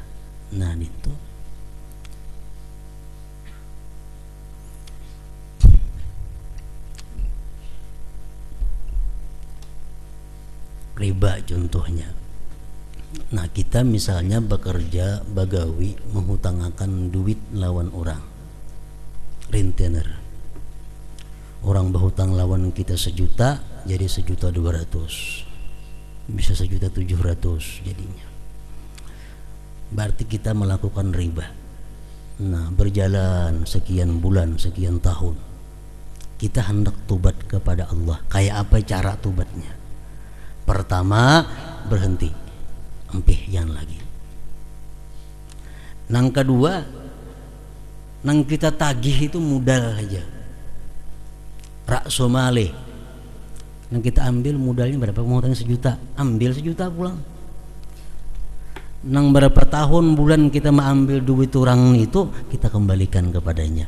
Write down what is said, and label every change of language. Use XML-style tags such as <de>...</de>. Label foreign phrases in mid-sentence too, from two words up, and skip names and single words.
<id>Nah itu riba contohnya.</id> <bjn>Nah kita misalnya bekerja bagawi menghutangkan duit lawan orang, rentenir.</bjn> <id>Orang berhutang lawan kita 1 juta, jadi 1.200.000, bisa 1.700.000 jadinya. Berarti kita melakukan riba. Nah berjalan sekian bulan, sekian tahun, kita hendak tobat kepada Allah. Kayak apa cara tobatnya? Pertama, berhenti,</id> <bjn>empih jangan lagi. Nang kedua, nang kita tagih itu modal aja, raksomale.</bjn> <id>Nang kita ambil modalnya berapa? Mau tanya 1 juta, ambil 1 juta pulang. Nang berapa tahun bulan kita mengambil duit orang itu, kita kembalikan kepadanya.</id>